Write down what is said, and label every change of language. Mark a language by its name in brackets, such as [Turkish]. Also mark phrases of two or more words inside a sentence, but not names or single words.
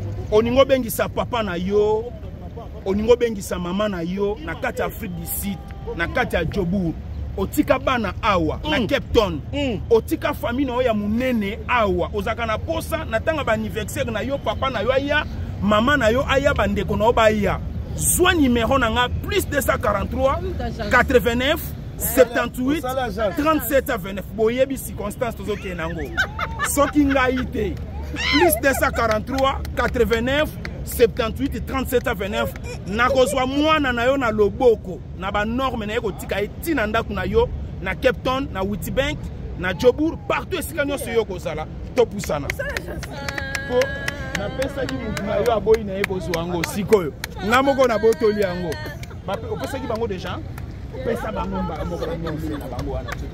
[Lingala] Oningo bengisa papa na yo, oningo bengisa mama na yo, na kati ya Afrique du Sud, na kati ya Jobour. Otika bana awa, na Mm. Cape Town. Mm. Otika famille na yo ya munene awa. Ozaka na posa, na tanga ba anniversaire na yo, papa na yo aya, mama na yo aya, bandeko na yo baya. Zwa numéro na nga, [French] plus deux cent quarante-trois, quatre-vingt-neuf, septante-huit, trente-sept à vingt-neuf. [Lingala] Boyebi circonstance tozokende nango. Soki ngai te. [French] Plus deux cent quarante-trois, quatre-vingt-neuf, septante-huit, trente-sept à vingt-neuf. [Lingala] Nakozwa mwana na yo na loboko, na ba norme na ye kotika ye tina ndako na yo, na Cape Town, na Witbank, na Jobour, partout esika nyonso yo kozala, topusana. Po, napesaki mutu na yo aboyi na ye kozwa yango sikoyo. Nga moko nabotoli yango. Bape-, opesaki bango deja? Pesa bango mba-, moko na moko na bango wana.